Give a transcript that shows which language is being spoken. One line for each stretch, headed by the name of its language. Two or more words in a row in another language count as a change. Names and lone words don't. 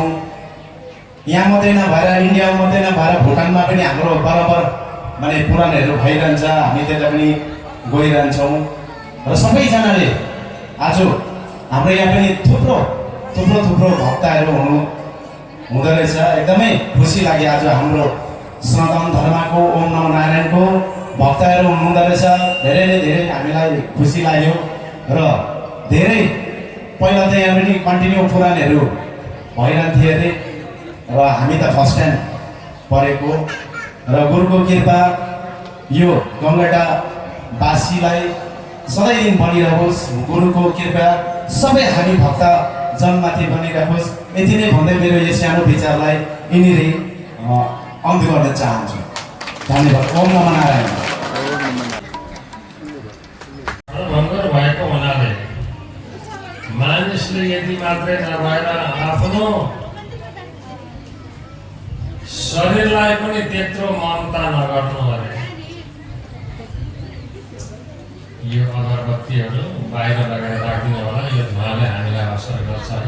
Nepali: यहाँ मात्रै नभएर इन्डियामा मात्रै नभएर भुटानमा पनि हाम्रो बराबर माने पुराणहरू भइरहन्छ, हामी त्यता पनि गइरहन्छौँ। र सबैजनाले आज हाम्रो यहाँ पनि थुप्रो भक्तहरू हुँदो रहेछ। एकदमै खुसी लाग्यो। आज हाम्रो सनातन धर्मको
Sanskrit: ओम नमो नारायणको
Nepali: भक्तहरू हुनुहुँदो रहेछ। धेरै नै धेरै हामीलाई खुसी लाग्यो। र धेरै पहिला त यहाँ पनि कन्टिन्यू पुराणहरू भइरहन्थ्यो अरे र हामी त
English: first time
Nepali: परेको। र गुरुको कृपा यो गङ्गटावासीलाई सधैँ दिन बनिरहोस्। गुरुको कृपा सबै हामी भक्त जनमाथि बनिरहोस्। यति नै भन्दै मेरो यो सानो विचारलाई यिनीहरू अन्त गर्न चाहन्छु। धन्यवाद।
Sanskrit: ओम नमो नारायण।
Nepali: भङ्गर भएको हुनाले मानिसले यति मात्रै नभएर आफ्नो शरीरलाई पनि त्यत्रो ममता नगर्नु अरे। यो अगरबत्तीहरू बाहिर लगेर राखिदिनु होला, यो धुवाले हामीलाई असर गर्छ है।